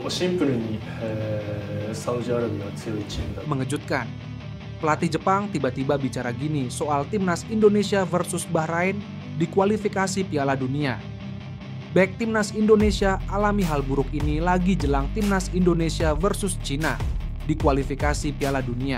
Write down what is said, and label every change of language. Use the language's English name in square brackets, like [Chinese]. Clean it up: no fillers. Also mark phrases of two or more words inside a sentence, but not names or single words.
[Japanese] シンプルに、サウジアラビアは強いチームだ。 [Indonesian] Mengejutkan. Pelatih Jepang tiba-tiba bicara gini soal timnas Indonesia versus Bahrain di kualifikasi Piala Dunia. Bek timnas Indonesia alami hal buruk ini lagi jelang timnas Indonesia versus Cina di kualifikasi Piala Dunia.